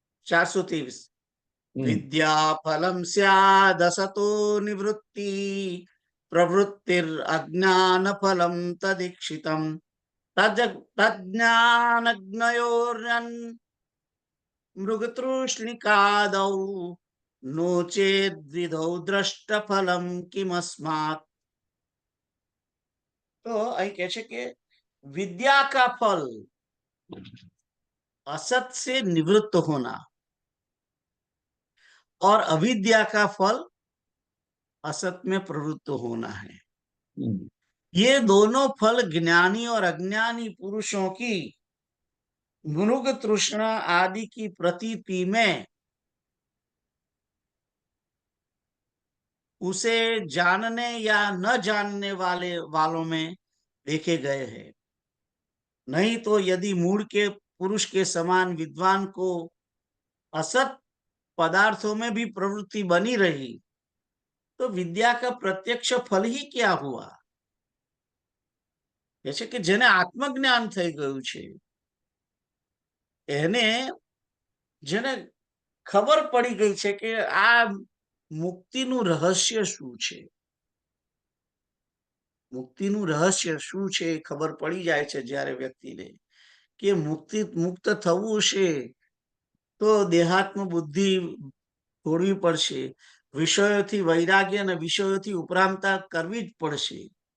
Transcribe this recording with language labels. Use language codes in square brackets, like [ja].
[sa] 423 વિદ્યા ફલમ સ્યાદસતો નિવૃત્તિ પ્રવૃત્તિર અજ્ઞાન ફલમ તદીક્ષિતમ તજ્ઞાનજ્ઞયોર્યન મૃગતૃષ્ણિકાદૌ નો ચેદ વિધૌ દ્રષ્ટ ફલમ કિમસ્માત. [gu] તો અહીં કહે છે કે [hi] विद्या का फल असत से निवृत्त होना और अविद्या का फल असत में प्रवृत्त होना है। ये दोनों फल ज्ञानी और अज्ञानी पुरुषों की मृग तृष्णा आदि की प्रतीति में उसे जानने या न जानने वालों में देखे गए हैं। नहीं तो यदि मूड के पुरुष के समान विद्वान को असत पदार्थों में भी प्रवृत्ति बनी रही तो विद्या का प्रत्यक्ष फल ही क्या हुआ? जैसे कि [gu] जेने आत्मज्ञान થઈ ગયું છે એને જેને ખબર પડી ગઈ છે કે આ મુક્તિનું રહસ્ય શું છે, મુક્તિનું રહસ્ય શું છે એ ખબર પડી જાય છે જ્યારે વ્યક્તિને કે મુક્ત થવું છે તો દેહાત્મ બુદ્ધિ છોડવી પડશે, વિષયોથી વૈરાગ્ય અને વિષયોથી ઉપરામતા કરવી જ પડશે.